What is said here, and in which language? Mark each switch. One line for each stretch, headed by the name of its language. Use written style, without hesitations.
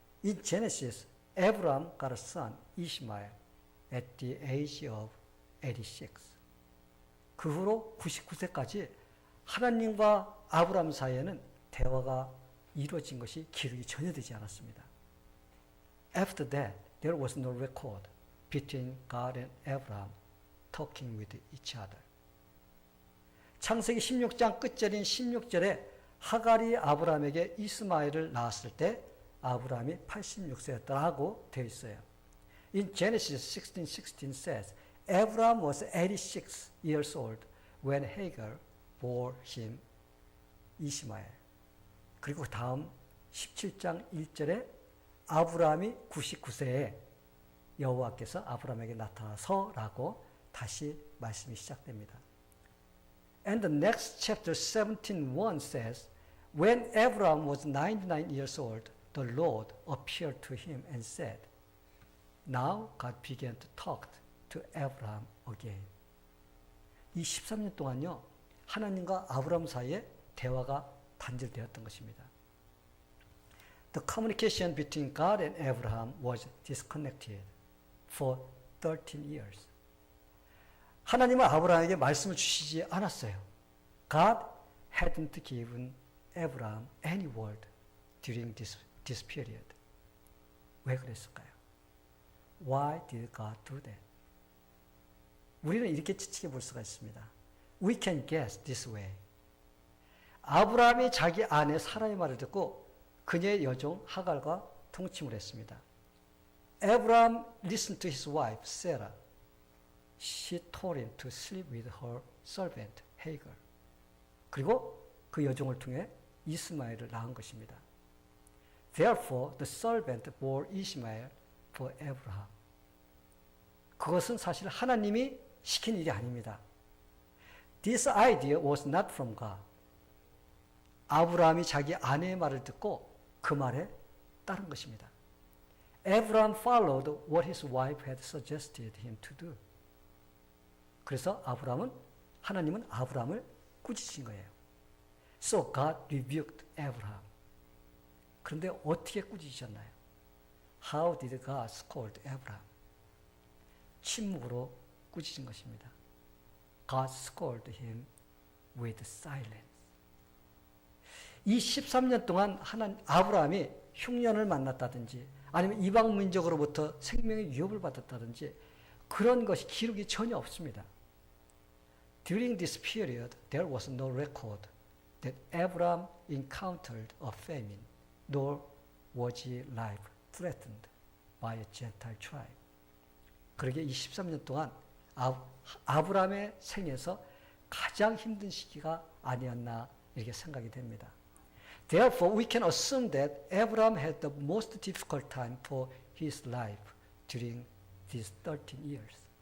English: In Genesis, Abraham got a son, Ishmael, at the age of 86.
Korean: 그 후로 99세까지 하나님과 아브라함 사이에는 대화가 이루어진 것이 기록이 전혀 되지 않았습니다.
English: After that, there was no record between God and Abraham talking with each other.
Korean: 창세기 16장 끝절인 16절에 하갈이 아브라함에게 이스마엘을 낳았을 때 아브라함이 86세였다고 되어 있어요.
English: In Genesis 16:16 says, Abraham was 86 years old when Hagar bore him Ishmael.
Korean: 그리고 다음 17장 1절에 아브라함이 99세에 여호와께서 아브라함에게 나타나서라고 다시 말씀이 시작됩니다.
English: And the next chapter 17:1 says, When Abraham was 99 years old, the Lord appeared to him and said, Now God began to talk to Abraham again.
Korean: 이 13년 동안요, 하나님과 아브라함 사이에 대화가 단절되었던 것입니다.
English: The communication between God and Abraham was disconnected for 13 years.
Korean: 하나님은 아브라함에게 말씀을 주시지 않았어요.
English: God hadn't given Abraham any word during this period.
Korean: 왜 그랬을까요?
English: Why did God do that?
Korean: 우리는 이렇게 지치게 볼 수가 있습니다.
English: We can guess this way.
Korean: 아브라함이 자기 아내 사라의 말을 듣고 그녀의 여종 하갈과 통침을 했습니다.
English: Abraham listened to his wife Sarah. she told him to sleep with her servant Hagar.
Korean: 그리고 그 여종을 통해 이스마엘을 낳은 것입니다.
English: Therefore, the servant bore Ishmael for Abraham.
Korean: 그것은 사실 하나님이 시킨 일이 아닙니다.
English: This idea was not from God.
Korean: 아브라함이 자기 아내의 말을 듣고 그 말에 따른 것입니다.
English: Abraham followed what his wife had suggested him to do.
Korean: 그래서 하나님은 아브라함을 꾸짖으신 거예요.
English: So God rebuked Abraham.
Korean: 그런데 어떻게 꾸짖으셨나요?
English: How did God scold Abraham?
Korean: 침묵으로 꾸짖은 것입니다.
English: God scolded him with silence.
Korean: 이 13년 동안 아브라함이 흉년을 만났다든지 아니면 이방 민족으로부터 생명의 위협을 받았다든지 그런 것이 기록이 전혀 없습니다.
English: During this period, there was no record that Abraham encountered a famine, nor was his life threatened by a Gentile tribe.
Korean: 그러게 이 13년 동안 아브라함의 생에서 가장 힘든 시기가 아니었나 이렇게 생각이 됩니다.
English: Therefore, we can assume that Abraham had the most difficult time for his life during these 13 years.